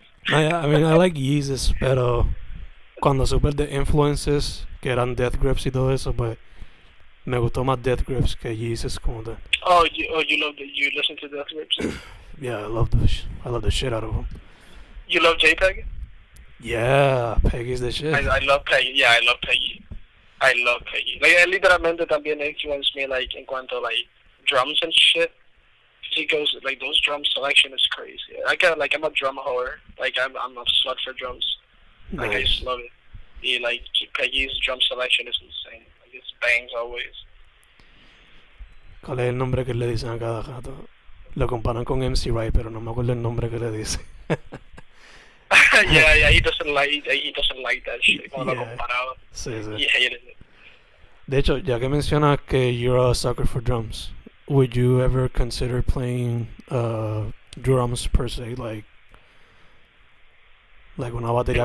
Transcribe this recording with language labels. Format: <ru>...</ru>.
<en>No, yeah, I mean, I like Yeezus,</en> <es>pero cuando supe de influences, que eran Death Grips y todo eso, pues me gustó más Death Grips que Yeezus como tal.</es> <en>You listen to Death Grips? Yeah, I love the shit out of them. You love JPEG? Yeah, Peggy's the shit. I love Peggy. Yeah, I love Peggy. Like,</en> <es>literalmente también</es> <en>influenced me, like,</en> <es>en cuanto,</es> <en>like, drums and shit. He goes, like, those drum selection is crazy. I'm a drum whore. Like, I'm a slut for drums. Like, I just love it. Like, Peggy's drum selection is insane. Like, it's bangs always.</en> <es>¿Cuál es el nombre que le dicen a cada gato? Lo comparan con MC Wright, pero no me acuerdo el nombre que le dice.</es> <en>yeah, he doesn't like that shit.</en> <es>Como lo comparado. Sí.</es> <en>He hated it.</en> <es>De hecho, ya que mencionas que</es> <en>you're a sucker for drums, would you ever consider playing drums per se,</en> <es>like una batería</es>